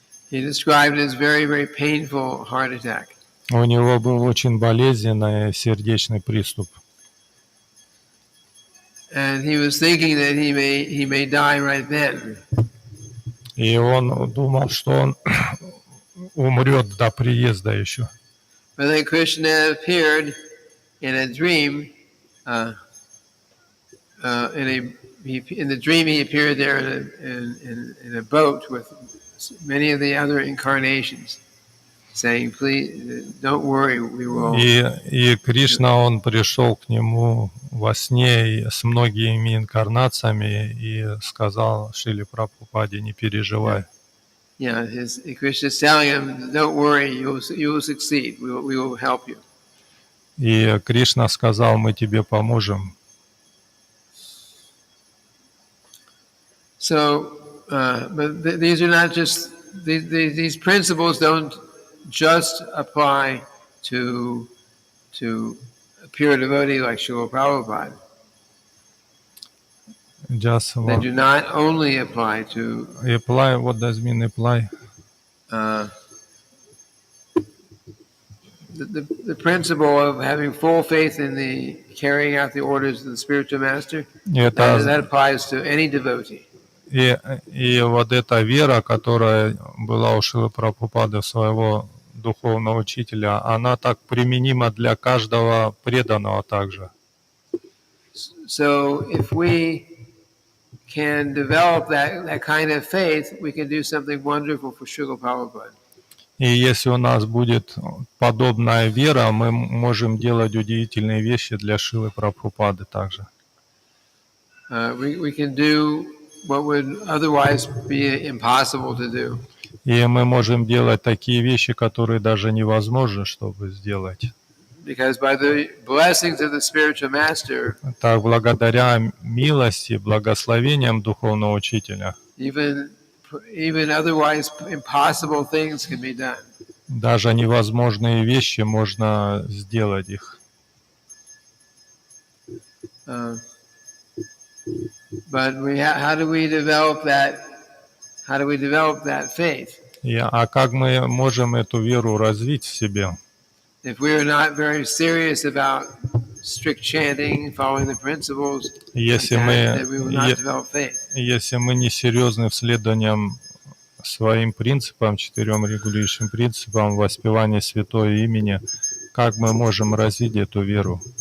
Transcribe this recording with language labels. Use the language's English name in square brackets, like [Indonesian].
[English] He described it as very painful heart attack. [Russian] У него был очень болезненный сердечный приступ. [English] And he was thinking that he may die right then. [Russian] И он думал, что он умрет до приезда еще. [English] But then Krishna appeared in a dream in the dream he appeared there in a boat with many of the other incarnations, saying, "Please don't worry, we will." [Russian] И Кришна, он пришел к нему во сне с многими инкарнациями и сказал Шриле Прабхупаде: не переживай. [English] Yeah, Krishna's telling him, "Don't worry, you will succeed. We will help you." [Russian] И Кришна сказал: мы тебе поможем. [English] So, but these are not just these principles don't just apply to a pure devotee like Srila Prabhupada. Just They do not only apply to apply. What does mean apply? The principle of having full faith in the carrying out the orders of the spiritual master. That applies to any devotee. [Russian] И вот эта вера, которая была у Шрилы Прабхупады, своего духовного учителя, она так применима для каждого преданного также. [English] So if we can develop that kind of faith, we can do something wonderful for Srila Prabhupada. [Russian] И если у нас будет подобная вера, мы можем делать удивительные вещи для Шрилы Прабхупады также. [English] We can do what would otherwise be impossible to do. [Russian] И мы можем делать такие вещи, которые даже невозможно, чтобы сделать. [English] Because by the blessings of the spiritual master, [Russian] так, благодаря милости, благословениям духовного учителя, [English] even otherwise impossible things can be done. [Russian] Даже невозможные вещи можно сделать их. [English] But how do we develop that? How do we develop that faith? [Russian] А как мы можем эту веру развить в себе? [English] If we are not very serious about strict chanting, following the principles, then we will not develop faith. [Russian] Если мы не серьезны в следовании своим принципам, 4 регулирующим принципам воспевания святого имени, как мы можем развить эту веру?